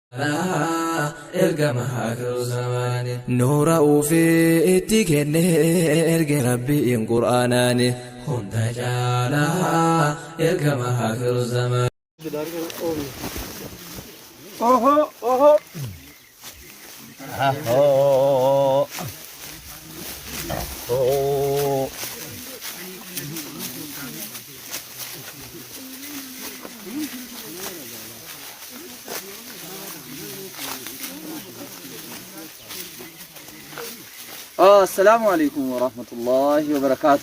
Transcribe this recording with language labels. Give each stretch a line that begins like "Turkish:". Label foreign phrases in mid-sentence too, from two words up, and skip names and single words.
Oromo: ergama
Arabic: آخر الزمان
Oromo: nuura ufii itti kenne erge rabbiin qur'aanaani hunda caalaa ergama
Arabic: آخر الزمان oho oho oh oh السلام عليكم ورحمة الله وبركاته.